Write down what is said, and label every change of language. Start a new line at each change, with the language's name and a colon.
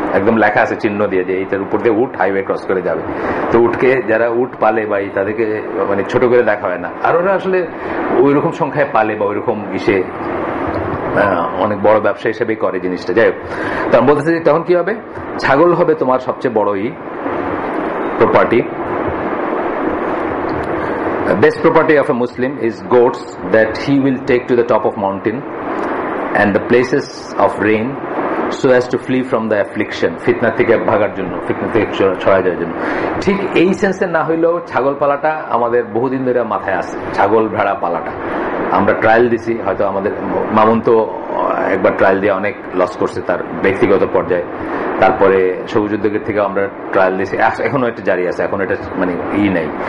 Bangla: একদম লেখা আছে চিহ্ন দিয়ে যে এইটার উপর দিয়ে উট হাইওয়ে ক্রস করে যাবে। তো উটকে যারা উট পালে বা তাদেরকে মানে ছোট করে দেখা হয় না, আর ওরা আসলে ওই রকম সংখ্যায় পালে বা ওইরকম ইসে অনেক বড় ব্যবসা হিসেবে করে জিনিসটা। যাই হোক, তখন বলতেছে তখন কি হবে? ছাগল হবে তোমার সবচেয়ে বড়ই property.
English: Best property of a Muslim is goats that he will take to the top of mountain and the places of rain so as to flee from the affliction,
Bangla: ফিতনা থেকে ভাগার জন্য, ফিতনা থেকে ছড়ায় যাওয়ার জন্য। ঠিক এই সেন্সে না হইলেও ছাগল পালাটা আমাদের বহুদিন ধরে মাথায় আছে। ছাগল ভেড়া পালাটা আমরা ট্রায়াল দিছি, হয়তো আমাদের মামুন তো একবার ট্রায়াল দিয়ে অনেক লস করছে তার ব্যক্তিগত পর্যায়ে। তারপরে সবুজ উদ্যোগের থেকে আমরা ট্রায়াল দিয়েছি, এখনো এটা জারি আছে, এখন এটা মানে নাই।